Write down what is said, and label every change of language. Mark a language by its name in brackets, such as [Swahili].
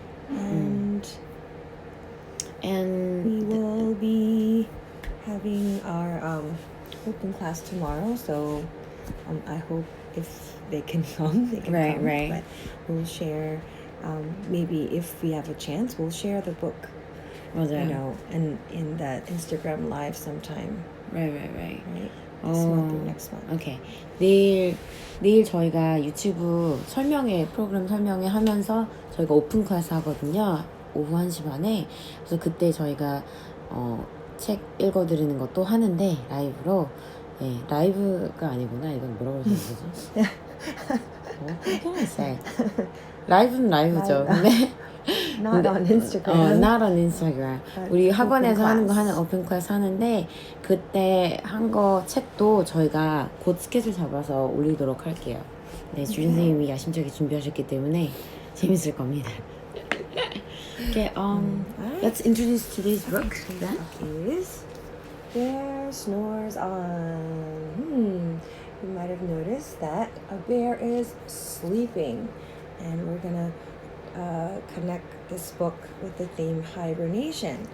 [English] And we will be having our open class tomorrow, so I hope if they can come, they can come. Right. But we'll share, maybe if we have a chance, we'll share the book, [Korean] 맞아요. [English] and in the Instagram live sometime. Right. Right? This month or next month. 오케이. [Korean] 내일 저희가 유튜브 프로그램 설명회 하면서 저희가 오픈 클래스 하거든요. 오후 1시 반에. 그래서 그때 저희가 책 읽어드리는 것도 하는데 라이브로. 네, 라이브가 아니구나. 이건 뭐라고 해야 되지? [English] What can I say? [Korean] 라이브는 라이브죠. 근데 [English] Not on Instagram. Not on Instagram. [Korean] 우리 학원에서 하는 오픈 클래스 하는데 그때 한 거 책도 저희가 곧 스케줄 잡아서 올리도록 할게요. 네, 주린 선생님이 야심차게 준비하셨기 때문에 재밌을 겁니다. [English] Okay, let's introduce today's book then. Is Bear Snores on. You might have noticed that a bear is sleeping, and we're gonna connect this book with the theme hibernation.